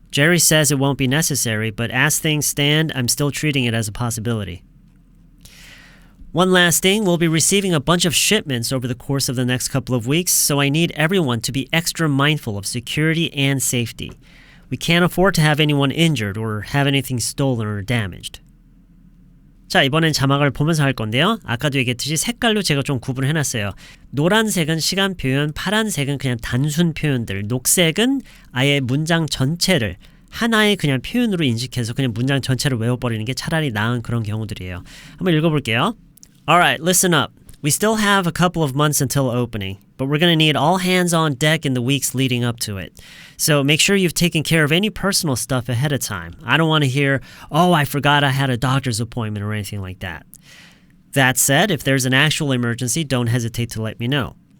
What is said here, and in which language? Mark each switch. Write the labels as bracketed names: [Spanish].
[English] Jerry says it won't be necessary, but as things stand, I'm still treating it as a possibility. One last thing, we'll be receiving a bunch of shipments over the course of the next couple of weeks, so I need everyone to be extra mindful of security and safety. We can't afford to have anyone injured or have anything stolen or damaged. [Korean] 자, 이번엔 자막을 보면서 할 건데요. 아까도 얘기했듯이 색깔로 제가 좀 구분을 해놨어요. 노란색은 시간 표현, 파란색은 그냥 단순 표현들, 녹색은 아예 문장 전체를 하나의 그냥 표현으로 인식해서 그냥 문장 전체를 외워버리는 게 차라리 나은 그런 경우들이에요. 한번 읽어볼게요. [English] Alright, listen up. We still have a couple of months until opening, but we're going to need all hands on deck in the weeks leading up to it. So make sure you've taken care of any personal stuff ahead of time. I don't want to hear, oh, I forgot I had a doctor's appointment or anything like that. That said, if there's an actual emergency, don't hesitate to let me know.